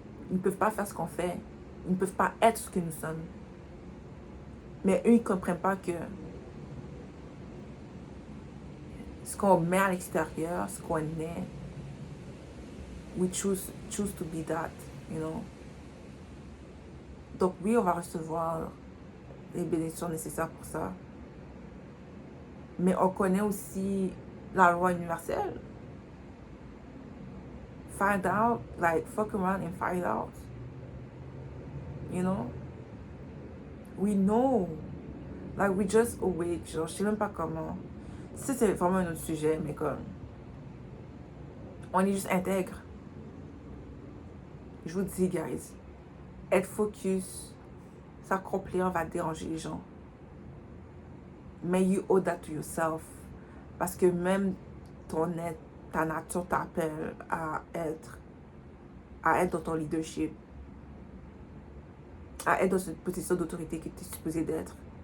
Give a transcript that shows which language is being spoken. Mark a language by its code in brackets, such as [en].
[fr] Ils ne peuvent pas faire ce qu'on fait. Ils ne peuvent pas être ce que nous sommes. Mais eux, ils ne comprennent pas que ce qu'on met à l'extérieur, ce qu'on est, [en] we choose to be that, you know. [fr] Donc oui, on va recevoir les bénédictions nécessaires pour ça. Mais on connaît aussi la loi universelle. [en] Find out, like fuck around and find out. You know? We know. Like we just awake, [fr] genre, je sais même pas comment. Ça, c'est vraiment un autre sujet, mais comme... On est juste intègre. Je vous dis, guys, être focus, s'accomplir va déranger les gens. [en] Mais you owe that to yourself. [fr] Parce que même ton être, ta nature t'appelle à être dans ton leadership. À être dans cette position d'autorité que tu es supposé d'être.